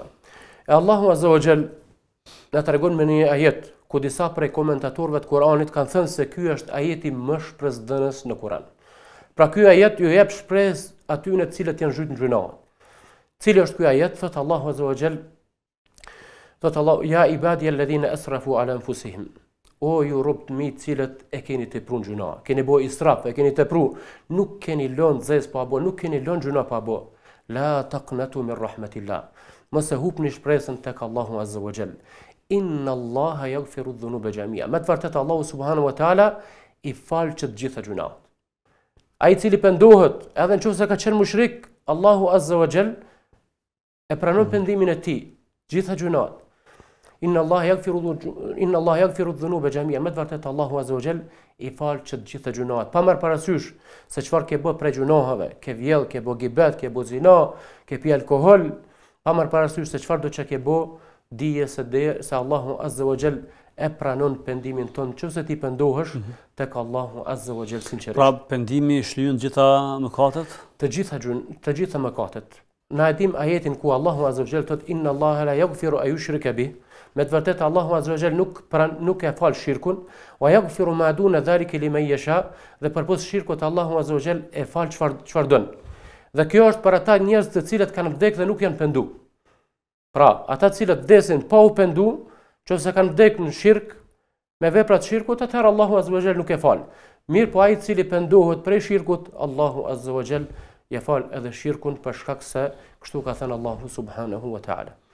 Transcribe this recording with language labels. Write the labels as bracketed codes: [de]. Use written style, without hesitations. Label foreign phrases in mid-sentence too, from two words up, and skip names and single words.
[sq] E Allahu [ar] عز وجل [sq] na tregon me një ajet ku disa prej komentatorëve të Kuranit kanë thënë se ky është ajeti më shpresdhënës në Kuran. Pra ky ajet ju jep shpresë atyre të cilët janë zhytur në gjunahe. Cili është ky ajet? Thot Allahu [ar] عز وجل, [sq] thot Allahu [ar] يا عبادي الذين أسرفوا على أنفسهم. [sq] O ju robët mi të cilët e keni tepruar gjuna, keni bë israf, e keni tepruar, nuk keni lënë zez pa bë, nuk keni lënë gjuna pa bë. [ar] لا تقنطوا من رحمة الله. [sq] Mos e hupni shpresën tek Allahu [ar] عز وجل. إن الله يغفر الذنوب جميعا. [sq] Me të vërtetë Allahu [ar] سبحانه وتعالى [sq] i fal të gjitha gjunat. Ai i cili pendohet, edhe nëse ka qenë mushrik, Allahu [ar] عز وجل [sq] e pranon pendimin e tij, gjitha gjunat. [ar] إن الله يغفر الذنوب جميعا. [sq] Me të vërtetë Allahu [ar] عز وجل [sq] i fal të gjitha gjunat. Pa marr parasysh se çfarë ke bë prej gjunaheve, ke vjell, ke bë gibet, ke bë zina, ke pi alkool, pa marr parasysh se çfarë do të ke bë, dije se Allahu [ar] عز وجل [sq] e pranon pendimin ton, nëse ti pendohesh tek Allahu azza wa jall sinqerisht. Pra pendimi shlyen gjitha mëkatet? Të gjitha mëkatet. Na e dim ajetin ku Allahu [ar] عز وجل [sq] thot [ar] إن الله لا يغفر أن يشرك به. [sq] Me të vërtetë Allahu [ar] عز وجل [sq] nuk e fal shirkun, [ar] ويغفر ما دون ذلك لمن يشاء, [sq] dhe përpos shirkut Allahu [ar] عز وجل [sq] e fal çfarë don. Dhe kjo është për ata njerëz të cilët kanë vdekur dhe nuk janë penduar. Pra, ata cilët vdesin pa u pendu, nëse kanë vdekur në shirk, me veprat shirkut, atëherë Allahu [ar] عز وجل [sq] nuk e fal. Mirë po ai i cili pendohet prej shirkut, Allahu [ar] عز وجل [sq] ja fal edhe shirkun për shkak se kështu ka thënë Allahu [ar] سبحانه وتعالى.